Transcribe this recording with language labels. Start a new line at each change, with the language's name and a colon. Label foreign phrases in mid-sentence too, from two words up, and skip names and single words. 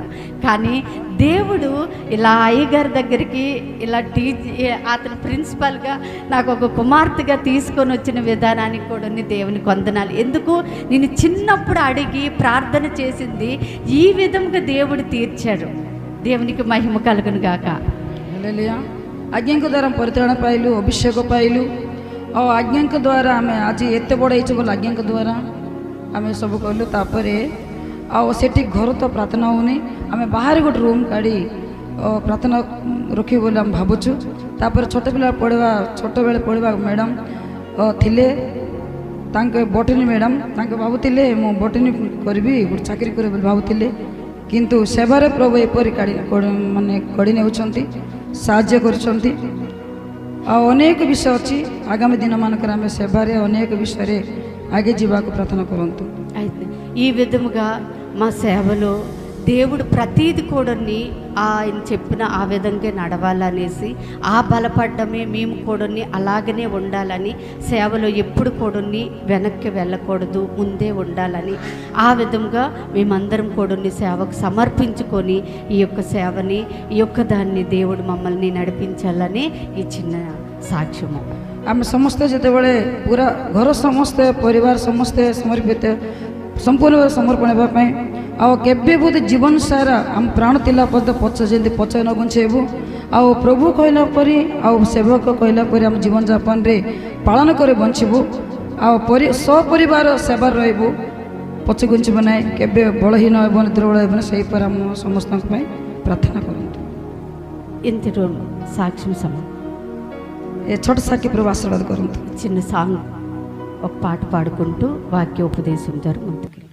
Telugu: కానీ దేవుడు ఇలా అయ్యగారి దగ్గరికి ఇలా అతను ప్రిన్సిపల్గా నాకు ఒక కుమార్తెగా తీసుకొని వచ్చిన విధానానికి కూడా దేవునికి వందనాలు. ఎందుకు, నేను చిన్నప్పుడు అడిగి ప్రార్థన చేసింది ఈ విధంగా దేవుడు తీర్చాడు. దేవునికి మహిమ కలుగును గాక. హల్లెలూయా.
Odia: ଆଜ୍ଞାଙ୍କ ଦ୍ୱାରା ପରିତ୍ରାଣ ପାଇଲୁ, ଅଭିଷେକ ପାଇଲୁ। ଆଉ ଆଜ୍ଞାଙ୍କ ଦ୍ୱାରା ଆମେ ଆଜି ଏତେ ବଡ଼ ହେଇଛୁ ବୋଲି ଆଜ୍ଞାଙ୍କ ଦ୍ୱାରା ଆମେ ସବୁ କଲୁ। ତାପରେ ଆଉ ସେଠି ଘର ତ ପ୍ରାର୍ଥନା ହେଉନି, ଆମେ ବାହାରେ ଗୋଟେ ରୁମ୍ କାଢ଼ି ପ୍ରାର୍ଥନା ରଖିବୁ ବୋଲି ଆମେ ଭାବୁଛୁ। ତାପରେ ଛୋଟବେଳେ ପଢ଼ିବା ମ୍ୟାଡ଼ାମ୍ ଥିଲେ, ତାଙ୍କ ବଟନୀ ମ୍ୟାଡ଼ାମ୍, ତାଙ୍କ ଭାବୁଥିଲେ ମୁଁ ବଟନୀ କରିବି, ଗୋଟେ ଚାକିରି କରିବି ବୋଲି ଭାବୁଥିଲେ। କିନ୍ତୁ ସେବାରେ ପ୍ରଭୁ ଏପରି କଢ଼ି ନେଉଛନ୍ତି, ସାହାଯ୍ୟ କରୁଛନ୍ତି। ଆଉ ଅନେକ ବିଷୟ ଅଛି, ଆଗାମୀ ଦିନମାନଙ୍କରେ ଆମେ ସେବାରେ ଅନେକ ବିଷୟରେ ଆଗେ ଯିବାକୁ ପ୍ରାର୍ଥନା କରନ୍ତୁ।
Telugu: అయితే ఈ విధముగా మా సేవలో దేవుడు ప్రతీది కూడా ఆయన చెప్పిన ఆ విధంగా నడవాలనేసి, ఆ బలపడ్డమే మేము కూడా అలాగనే ఉండాలని, సేవలో ఎప్పుడు కూడా వెనక్కి వెళ్ళకూడదు, ముందే ఉండాలని, ఆ విధంగా మేమందరం కూడా సేవకు సమర్పించుకొని ఈ యొక్క సేవని, ఈ యొక్క దాన్ని దేవుడు మమ్మల్ని నడిపించాలని ఈ చిన్న సాక్ష్యము।
Odia: ଆମେ ସମସ୍ତେ ଯେତେବେଳେ ପୁରା ଘର ସମସ୍ତେ ପରିବାର ସମସ୍ତେ ସମର୍ପିତ ସମ୍ପୂର୍ଣ୍ଣ ଭାବେ ସମର୍ପଣ ହେବା ପାଇଁ, ଆଉ କେବେ ବୋଧେ ଜୀବନ ସାରା ଆମ ପ୍ରାଣ ଥିଲା ଯେମିତି ପଛେ ନ ବଞ୍ଚେଇବୁ, ଆଉ ପ୍ରଭୁ କହିଲା ପରି ଆଉ ସେବକ କହିଲା ପରି ଆମ ଜୀବନଯାପନରେ ପାଳନ କରି ବଞ୍ଚିବୁ, ଆଉ ସପରିବାର ସେବାରେ ରହିବୁ, ପଛେ ଘୁଞ୍ଚିବ ନାହିଁ, କେବେ ବଳହୀନ ହେବନି, ଦୁର୍ବଳ ହେବନି। ସେହିପରି ଆମ ସମସ୍ତଙ୍କ ପାଇଁ ପ୍ରାର୍ଥନା କରନ୍ତୁ।
Telugu: ఇంతలో సాక్ష్యం సమయం
Odia: ఏ ଛୋଟ ସାକ୍ଷୀ ପ୍ରଭୁ ଆଶୀର୍ବାଦ କରନ୍ତୁ।
Telugu: చిన్న సాంగ్, ఒక పాట పాడుకుంటూ వాక్యోపదేశం జరుగుతుంది।